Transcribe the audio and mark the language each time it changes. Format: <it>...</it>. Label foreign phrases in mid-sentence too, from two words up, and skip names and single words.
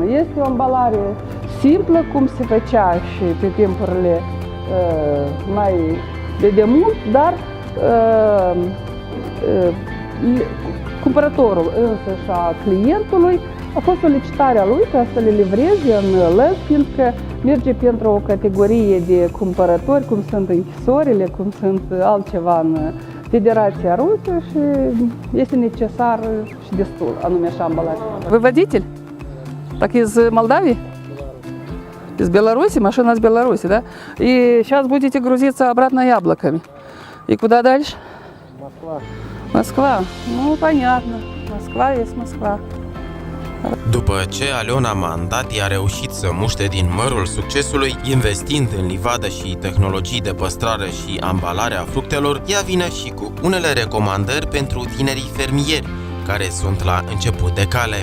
<ro>Este o ambalare simplă, cum se făcea și pe timpurile mai de demult, dar cumpărătorul însăși a clientului a fost solicitarea lui ca să le livreze în lăs, fiindcă merge pentru o categorie de cumpărători, cum sunt închisorile, cum sunt altceva în Federația Rusă, și este necesar și destul, anume așa ambalare.</ro> <ru>Вы водитель? Так из Молдавии? Из Беларуси? Машина из Беларуси, да? И сейчас будете грузиться обратно яблоками. И куда дальше? Москва. Москва? Ну, понятно. Москва есть Москва.</ru> <ro>După ce Aliona Mandati a reușit să muște din mărul succesului, investind în livadă și tehnologii de păstrare și ambalare a fructelor, ea vine și cu unele recomandări pentru tinerii fermieri, care sunt la început de cale.</ro>